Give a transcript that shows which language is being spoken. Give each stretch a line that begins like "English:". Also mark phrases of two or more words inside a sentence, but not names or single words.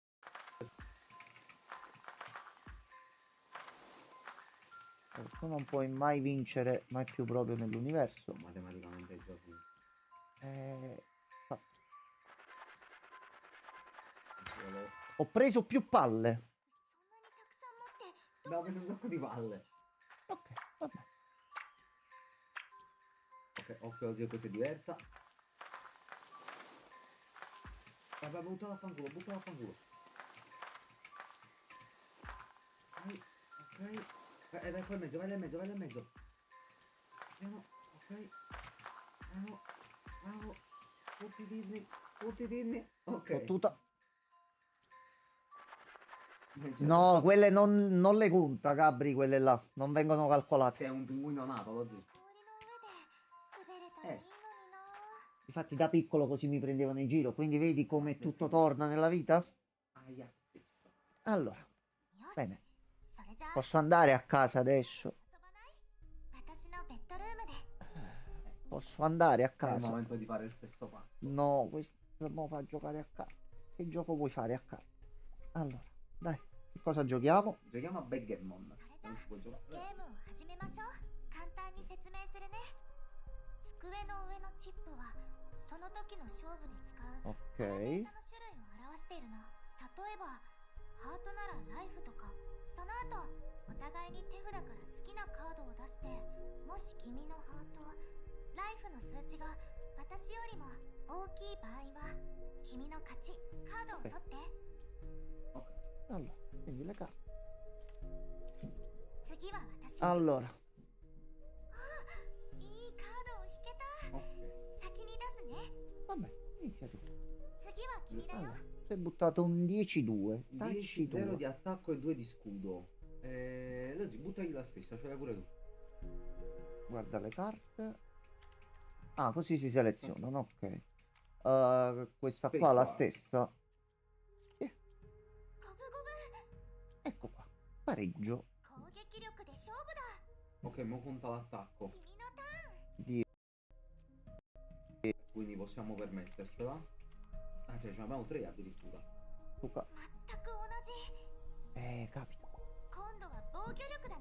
Italian: Tu non puoi mai vincere, mai più proprio nell'universo. matematicamente giochi. Fa- Ho preso più palle.
Japanese: そんなにたくさん持って
Italian: Abbiamo preso un sacco di palle. Ok, vabbè. Ok, occhio, oggi questa è diversa. Vabbè, buttalo a fanculo, buttalo a fanculo. Ok, ok. Vai qua in mezzo, vai là in mezzo, vai là in mezzo. Piano, ok. Bravo, bravo. Tutti dinni, tutti dinni. Ok. Fottuta. Cioè, No, quelle non le conta, Gabri, quelle là. Non vengono calcolate. sei un pinguino nato, lo zio.
Japanese: 氷の上で滑れたらいいのにな。
Italian: Infatti da piccolo così mi prendevano in giro. Quindi vedi come tutto torna nella vita? Aia, Allora,
Japanese: よし、
Italian: bene.
Japanese: それじゃあ
Italian: Posso andare a casa adesso?
Japanese: 遊ばない？私のベッドルームで。
Italian: Posso andare a È il casa? momento di fare il sesso pazzo. No, questo mo fa giocare a carte. Che gioco vuoi fare a carte? Allora, dai, che cosa giochiamo? Giochiamo a Backgammon.
Japanese: それじゃ
Italian: Non si può
Japanese: ゲ
Italian: giocare.
Japanese: ームを始めましょう。簡単に説明するね。机の上のチップはその時の勝負で使う
Italian: Ok.
Japanese: パラメータの種類を表しているの。例えばハートならライフとか。その後お互いに手札から好きなカードを出して、もし君のハートライフの数値が私よりも大きい場合は君の勝ち。カードを取って。
Italian: Allora, quindi le carte.
Japanese: 次は私。
Italian: Allora,
Japanese: あ、
Italian: Vabbè, inizia tu.
Japanese: 次は君だよ。
Italian: Allora, tu hai buttato un 10-2. 10-0 Tacci di attacco e 2 di scudo. Lozzi, buttagli la stessa, ce l'hai pure tu. Guarda le carte. Ah, così si selezionano, ok. Questa Space qua la bar. stessa.
Japanese: 五分五分。
Italian: Ecco qua. Pareggio
Japanese: 攻撃力で勝負だ。
Italian: Ok, mo conta l'attacco.
Japanese: 君のターン。
Italian: di Quindi possiamo permettercela. Ah, cioè, ce ne abbiamo 3 addirittura. Luca.
Japanese: 全く同じ。
Italian: Capita.
Japanese: 今度は防御力だね。